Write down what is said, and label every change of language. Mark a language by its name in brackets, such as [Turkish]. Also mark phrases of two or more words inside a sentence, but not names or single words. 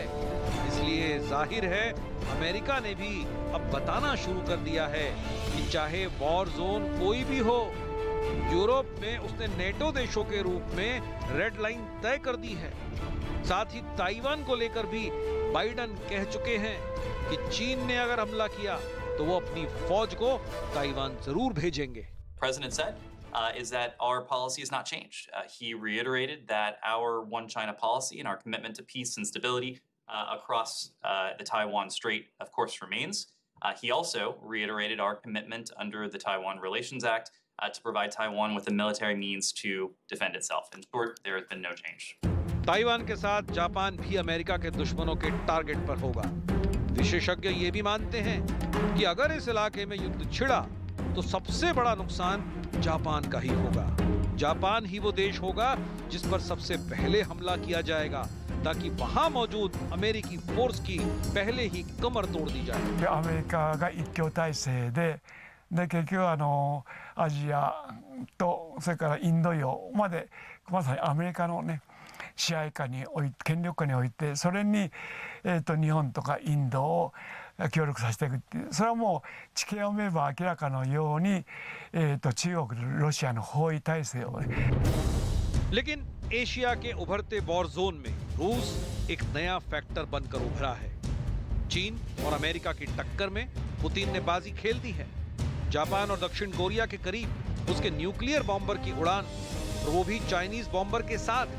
[Hindi] इसलिए जाहिर है अमेरिका ने भी अब बताना शुरू कर दिया है कि चाहे [English] war zone [Hindi] कोई भी हो, यूरोप में उसने नेटो देशों के रूप में [English] red line [Hindi] तय कर दी है। साथ ही ताइवान को लेकर भी बाइडन कह चुके हैं कि चीन ने अगर हमला किया तो वो अपनी फौज को ताइवान जरूर भेजेंगे। [English] President said is that our policy has not changed. He reiterated that our One China policy and our commitment to peace and stability across the Taiwan Strait, of course, remains. He also reiterated our commitment under the Taiwan Relations Act to provide Taiwan with the military means to defend itself. In short, there has been no change. [Hindi] ताइवान के साथ जापान भी अमेरिका के दुश्मनों के टारगेट पर होगा। विशेषज्ञ ये भी मानते हैं कि अगर इस इलाके में युद्ध छिड़ा तो सबसे बड़ा नुकसान जापान का ही होगा। जापान ही वो देश होगा जिस पर सबसे पहले हमला किया जाएगा, ताकि वहां मौजूद अमेरिकी फोर्स की पहले ही कमर तोड़ दी जाए। [Japanese] アメリカが一強体制で結局アジアとそれからインド洋までまさにアメリカのね支配下に権力下において、それに日本とかインドを協力させていくっていう、それはもう地形を見れば明らかのように中国ロシアの包囲体制をね。 [Hindi] लेकिन एशिया के उभरते [English] war zone [Hindi] में रूस एक नया फैक्टर बनकर उभरा है। चीन और अमेरिका की टक्कर में पुतिन ने बाजी खेल दी है। जापान और दक्षिण कोरिया के करीब उसके [English] nuclear bomber [Hindi] की उड़ान, और वो भी [English] Chinese bomber [Hindi] के साथ।